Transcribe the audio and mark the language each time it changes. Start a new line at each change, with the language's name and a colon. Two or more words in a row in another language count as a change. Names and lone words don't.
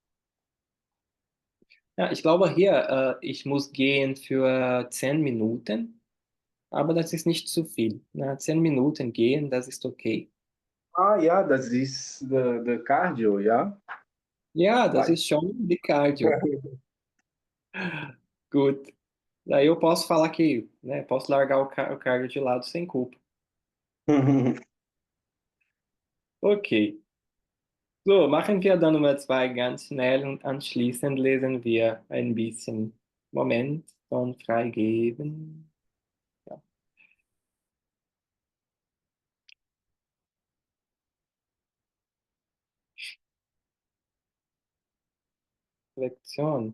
German: Ja, ich glaube hier, ich muss gehen für 10 Minuten, aber das ist nicht zu viel. Na, 10 Minuten gehen, das ist okay. Ah, ja, das ist the Cardio, ja. Ja, das
Portuguese: Vai.
German: ist schon de cardio. Gut.
Portuguese: Daí eu posso falar que, né, posso largar o cardio de lado sem culpa.
German: Okay. So, machen wir dann Nummer 2 ganz schnell und anschließend lesen wir ein bisschen. Moment, dann freigeben. Ja. Lektion.